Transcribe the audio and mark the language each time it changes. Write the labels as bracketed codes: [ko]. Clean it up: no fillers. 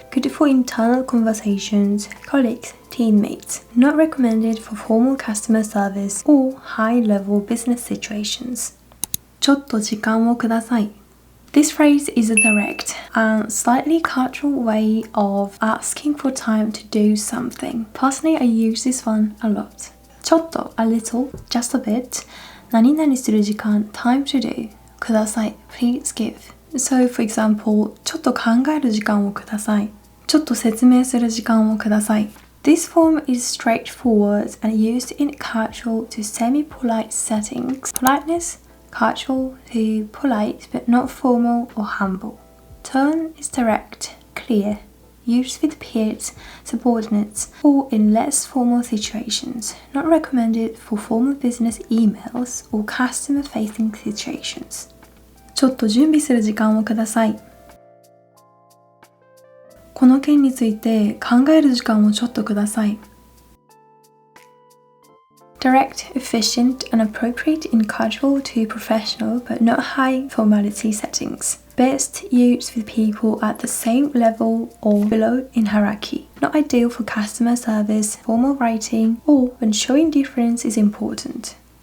[en] Good for internal conversations, colleagues, teammates. Not recommended for formal customer service or high-level business situations. [ja] ちょっと時間をください. [en] This phrase is a direct and slightly casual way of asking for time to do something. Personally, I use this one a lot. ちょっと a little, just a bit. 何々する時間 time to do. ください please give. So for example, [ja] ちょっと考える時間をください。ちょっと説明する時間をください。 [en] This form is straightforward and used in casual to semi-polite settings. Politeness, casual to polite but not formal or humble. Tone is direct, clear. Used with peers, subordinates, or in less formal situations. Not recommended for formal business emails or customer-facing situations. [ja] ちょっと準備する時間をください。この件について考える時間をちょっとください。 [en] Direct, efficient, and appropriate in casual to professional but not high formality settings. Best used with people at the same level or below in hierarchy. Not ideal for customer service, formal writing, or when showing difference is important.